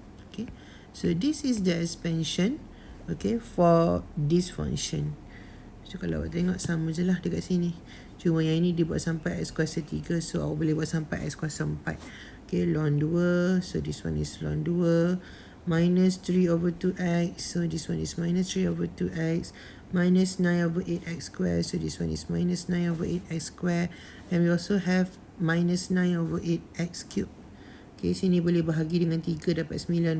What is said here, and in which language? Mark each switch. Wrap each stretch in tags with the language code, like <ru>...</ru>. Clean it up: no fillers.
<en>Okay, so this is the expansion, okay, for this function.</en> <ms>So kalau awak tengok sama je lah dekat sini. Cuma yang ini dibuat sampai x kuasa 3. So awak boleh buat sampai x kuasa 4.</ms> <en>Okay, ln 2. So this one is ln 2. Minus 3 over 2x. So this one is minus 3 over 2x. Minus 9 over 8x square. So this one is minus 9 over 8x square. And we also have minus 9 over 8x cube.</en> <ms>Okay, sini boleh bahagi dengan 3 dapat 9.</ms>